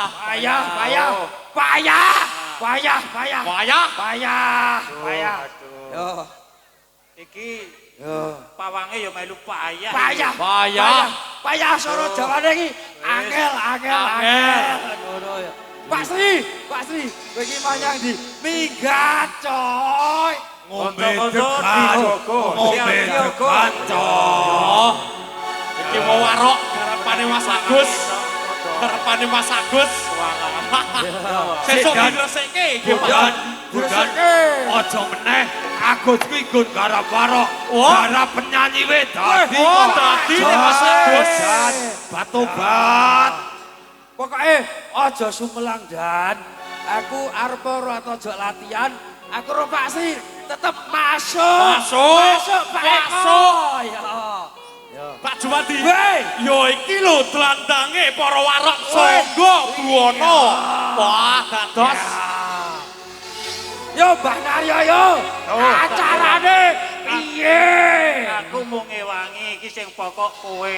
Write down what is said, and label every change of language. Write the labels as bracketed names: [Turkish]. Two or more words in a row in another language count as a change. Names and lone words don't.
[Javanese] Payah, payah, payah, payah, payah, Payah. payah, payah. Yo, Iki yo. pawange ya melu payah. Payah, Payah. payah soro Jawane iki angel, angel, angel. Ngono ya. Pak Sri, kowe iki manyang di minggat, coy. Ngombe Konco-konco degan, dijogo. ngombe Siap, degan, Cok. Iki mau warok garapane Mas Agus. Garapane Mas Agus. Sesuk diresike iki Budan, Pak. budan, ojo meneh. Agus kuwi nggon garap warok. Wah. Garap penyanyi we dadi. Oh, dadi nek Mas Agus. Dan batobat. Pokoke aja sumelang Dan. Aku arep ora aja latihan. Aku ro Pak Sri tetep masuk. Masuk. Masuk Pak Eko. Masuk. Ya. Pak Juwadi. Weh. Yo iki lho dlandange para warok Sangga Buwana. Wah, dados. Yo Mbah Naryo yo. Acarane piye? Aku mung ngewangi iki sing pokok kowe.